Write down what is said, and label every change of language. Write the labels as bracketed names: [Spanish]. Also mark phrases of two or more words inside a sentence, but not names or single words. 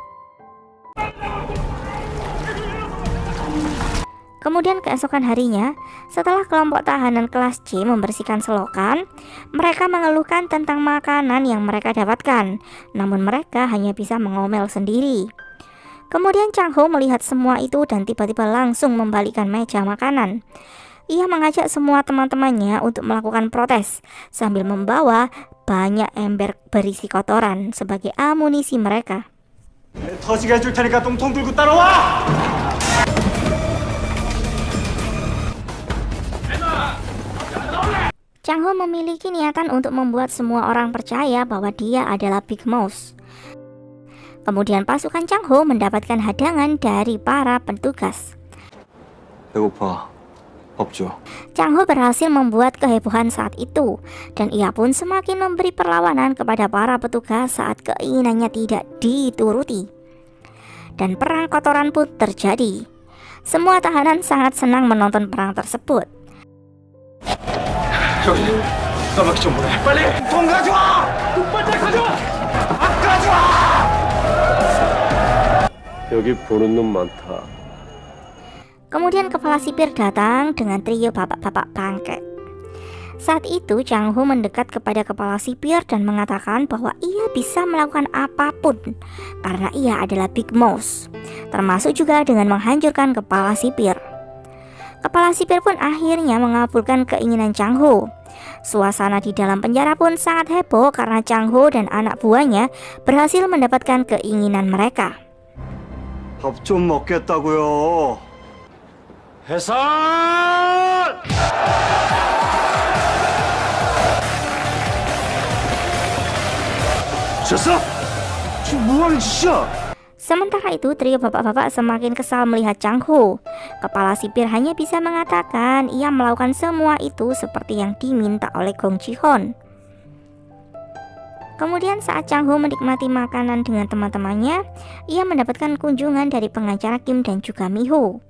[Indonesian] Kemudian keesokan harinya, setelah kelompok tahanan kelas C membersihkan selokan, mereka mengeluhkan tentang makanan yang mereka dapatkan, namun mereka hanya bisa mengomel sendiri. Kemudian Chang Ho melihat semua itu dan tiba-tiba langsung membalikkan meja makanan. Ia mengajak semua teman-temannya untuk melakukan protes, sambil membawa banyak ember berisi kotoran sebagai amunisi mereka. [Korean] 터지게 해줄 테니까 똥통 들고 따라와! [Indonesian] Chang Ho memiliki niatan untuk membuat semua orang percaya bahwa dia adalah Big Mouse. Kemudian pasukan Chang Ho mendapatkan hadangan dari para petugas. [Korean] 배고파. 밥 줘. [Indonesian] Chang Ho berhasil membuat kehebohan saat itu, dan ia pun semakin memberi perlawanan kepada para petugas saat keinginannya tidak dituruti. Dan perang kotoran pun terjadi. Semua tahanan sangat senang menonton perang tersebut. [Korean] 저기 까마귀 좀 보내. 빨리 돈 가져와. 빨리 가져와. 안 가져와. 여기 보는 놈 많다. [Indonesian] Kemudian kepala sipir datang dengan trio bapak-bapak bangke. Saat itu Chang Ho mendekat kepada kepala sipir dan mengatakan bahwa ia bisa melakukan apapun karena ia adalah Big Mouse, termasuk juga dengan menghancurkan kepala sipir. Kepala sipir pun akhirnya mengabulkan keinginan Chang Ho. Suasana di dalam penjara pun sangat heboh karena Chang Ho dan anak buahnya berhasil mendapatkan keinginan mereka. [Korean] 밥 좀 먹겠다고요. 해산! 졌어? 지금 뭐하는 짓이야? [Indonesian] Sementara itu trio bapak-bapak semakin kesal melihat Chang Ho. Kepala sipir hanya bisa mengatakan ia melakukan semua itu seperti yang diminta oleh Gong Ji-hoon. Kemudian saat Chang Ho menikmati makanan dengan teman-temannya, ia mendapatkan kunjungan dari pengacara Kim dan juga Mi-ho.